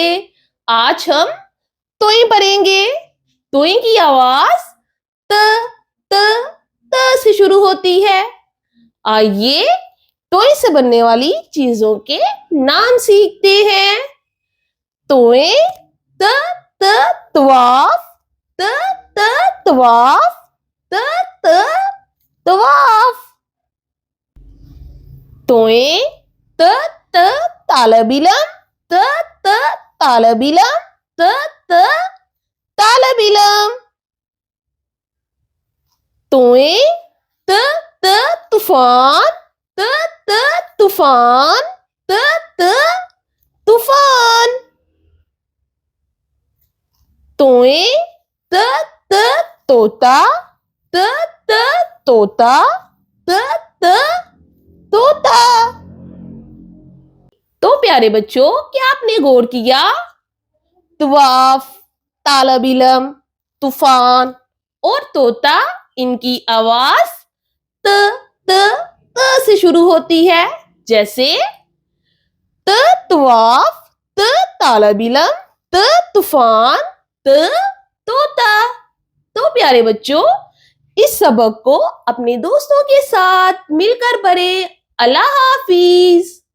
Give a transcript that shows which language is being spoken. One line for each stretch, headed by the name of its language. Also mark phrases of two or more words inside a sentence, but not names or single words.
Urdu: آج ہم طوئے پڑھیں گے۔ طوئے کی آواز ط ط ط سے شروع ہوتی ہے. آئیے طوئے سے بننے والی چیزوں کے نام سیکھتے ہیں. طوئے ط ط طواف، ط ط طواف، ط ط طواف. طوئے ط ط طالبعلم، ط ط طالبعلم، ط ط طالبعلم. طوئے ط ط طوفان، ط ط طوفان، ط ط طوفان. طوئے ط ط طوطا، ط ط طوطا، ط ط طوطا. تو پیارے بچو، کیا آپ نے غور کیا? طواف، طالبعلم، طوفان اور طوطا، ان کی آواز ط ط ط سے شروع ہوتی ہے. جیسے ط طواف، ط طالبعلم، ط طوفان، ط طوطا. تو پیارے بچو، اس سبق کو اپنے دوستوں کے ساتھ مل کر پڑھیں. اللہ حافظ.